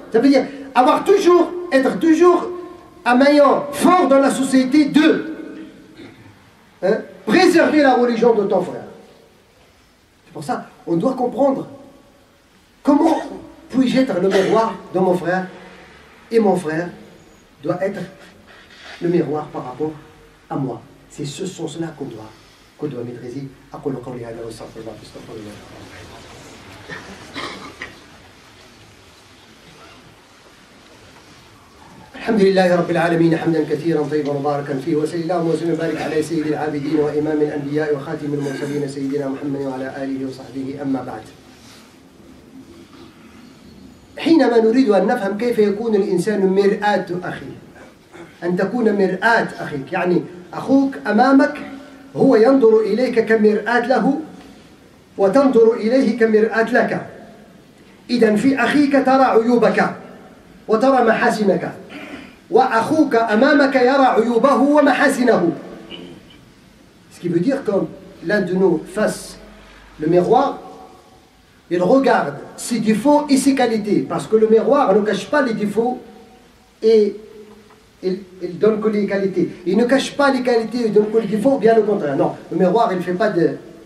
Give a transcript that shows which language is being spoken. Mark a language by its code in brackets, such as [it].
[fr] Ça veut dire être toujours un maillon fort dans la société de préserver la religion de ton frère. C'est pour ça on doit comprendre comment puis-je être le miroir de mon frère et mon frère doit être le miroir par rapport à moi. C'est ce sens-là qu'on doit maîtriser. [ar] أقول قولي هذا واستغفر الله فاستغفروا الله. الحمد لله رب العالمين حمدا كثيرا طيبا مباركا فيه وصلى الله وسلم وبارك على سيد العابدين وإمام الأنبياء وخاتم المرسلين سيدنا محمد وعلى آله وصحبه أما بعد. حينما نريد أن نفهم كيف يكون الإنسان مرآة أخيه، أن تكون مرآة أخيك، يعني أخوك أمامك هو ينظر إليك كمرآة له وتنظر إليه كمرآة لك. إذن في أخيك ترى عيوبك وترى محاسنك، وأخوك أمامك يرى عيوبه ومحاسنه. [fr] Ce qui veut dire que l'un de nous face le miroir, il regarde ses défauts et ses qualités, parce que le miroir ne cache pas les défauts et il donne que les qualités. Il ne cache pas les qualités, il donne que les défauts, bien au contraire. Non, le miroir, il ne fait pas de...